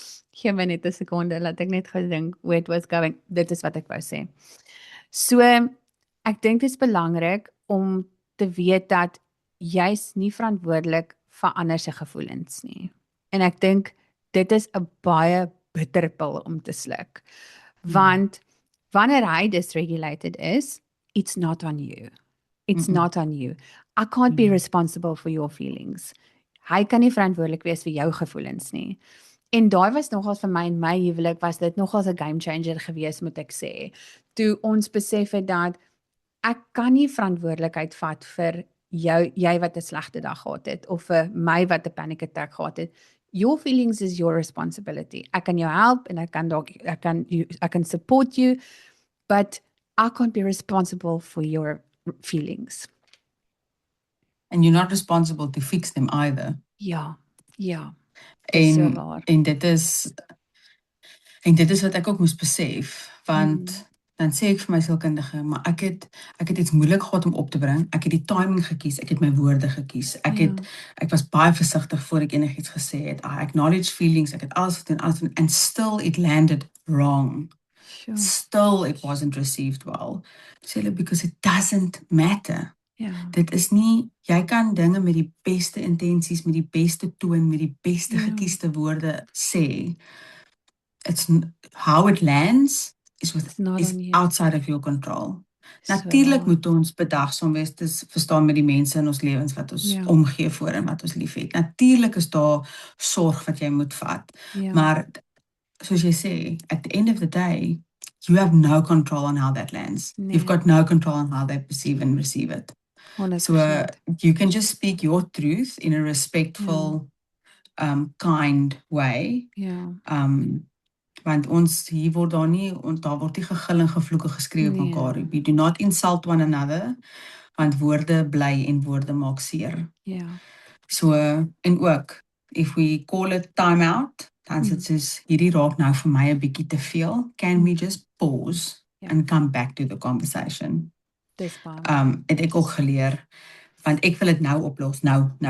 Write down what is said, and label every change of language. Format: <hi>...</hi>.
<af>Gee my net 'n sekonde, laat ek net gedink</af> <en>where it was going.</en> <af>Dit is wat ek wou sê. So, ek dink dit is belangrik om te weet dat jy's nie verantwoordelik vir ander se gevoelens nie. En ek dink dit is 'n baie bitter pil om te sluk. Want wanneer hy</af> <en>dysregulated is, it's not on you. It's not on you. I can't be responsible for your feelings.</en> <af>Hy kan nie verantwoordelik wees vir jou gevoelens nie. En daai was nogals vir my en my huwelik was dit nogals 'n game changer gewees, moet ek sê. Toe ons besef het dat ek kan nie verantwoordelikheid vat vir jy wat 'n slegte dag gehad het of vir my wat 'n panic attack gehad het.</af> <en>Your feelings is your responsibility.</en> <af>Ek kan jou help en ek kan</af> <en>support you, but I can't be responsible for your feelings. And you're not responsible to fix them either.</en> <af>Ja. Dis so waar. En dit is wat ek ook moes besef, want dan sê ek vir my sielkundige, maar ek het iets moeilik gehad om op te bring. Ek het die timing gekies, ek het my woorde gekies. Ek was baie versigtig voor ek enigiets gesê het.</af> <en>I acknowledge feelings,</en> <af>ek het alles gedoen,</af> <en>and still it landed wrong. Sure. Still it wasn't received well. Because it doesn't matter.</en> <af>Ja. Dit is nie, jy kan dinge met die beste intensies, met die beste toon, met die beste gekieste woorde sê.</af> <en>It's how it lands is outside of your control.</en> <af>Natuurlik moet ons bedagsaam wees, dis verstaan met die mense in ons lewens wat ons omgee voor en wat ons liefhet. Natuurlik is daar sorg wat jy moet vat. Maar soos jy sê,</af> <en>at the end of the day, you have no control on how that lands.</en> <af>Nee.</af> <en>You've got no control on how they perceive and receive it. 100%. So you can just speak your truth in a respectful, kind way.</en> <af>Ja. Want ons hier word daar nie, daar word nie gegil en gevloeke geskree op Nee. mekaar.</af> <en>We do not insult one another,</en> <af>want woorde bly en woorde maak seer. Ja. So, en ook,</af> <en>if we call it time out,</en> <af>dan is dit soos, hierdie raak nou vir my 'n bietjie te veel.</af> <en>Can we just pause and come back to the conversation?</en> <af>Dis baie. Het ek ook geleer, want ek wil dit nou oplos, nou.</af>